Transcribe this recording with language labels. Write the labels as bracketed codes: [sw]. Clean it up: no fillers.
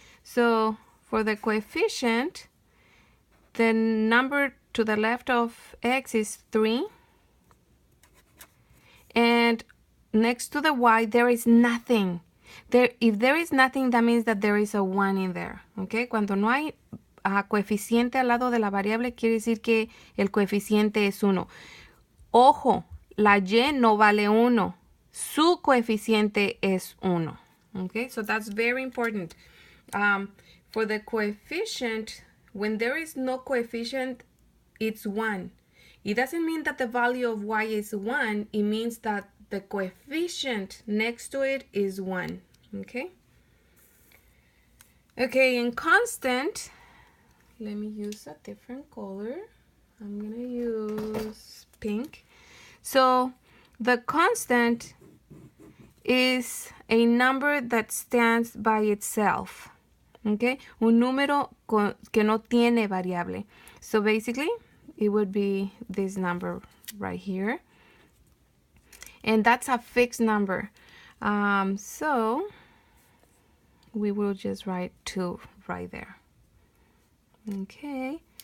[en] So for the coefficient, the number to the left of x is 3. And next to the y, there is nothing. If there is nothing, that means that there is a 1 in there. Okay? [es] Cuando no hay coeficiente al lado de la variable, quiere decir que el coeficiente es 1. Ojo, la y no vale 1. Su coeficiente es 1. Okay? [en] So that's very important. For the coefficient, when there is no coefficient, it's 1. It doesn't mean that the value of y is 1. It means that the coefficient next to it is 1. Okay? Okay, in constant, let me use a different color. I'm going to use pink. So the constant is a number that stands by itself. Okay? [es] Un número que no tiene variable. [en] So basically, it would be this number right here. and that's a fixed number. So we will just write 2 right there. Okay.